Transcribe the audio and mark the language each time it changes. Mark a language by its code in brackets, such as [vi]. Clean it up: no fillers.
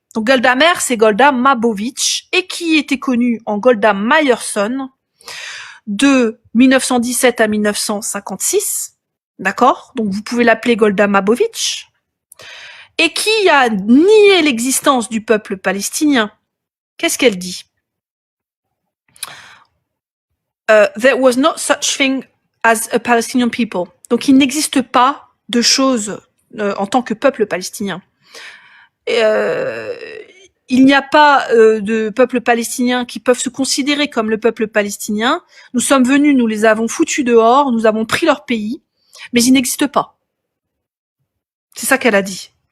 [fr] Donc Golda Meir, c'est Golda Mabovitch, et qui était connue en Golda Meyerson de 1917 à 1956, d'accord? Donc vous pouvez l'appeler Golda Mabovitch, et qui a nié l'existence du peuple palestinien. Qu'est-ce qu'elle dit? [en] There was no such thing as a Palestinian people. [fr] Donc il n'existe pas de choses en tant que peuple palestinien. Il n'y a pas de peuple palestinien qui peuvent se considérer comme le peuple palestinien. Nous sommes venus, nous les avons foutus dehors, nous avons pris leur pays, mais ils n'existent pas. C'est ça qu'elle a dit.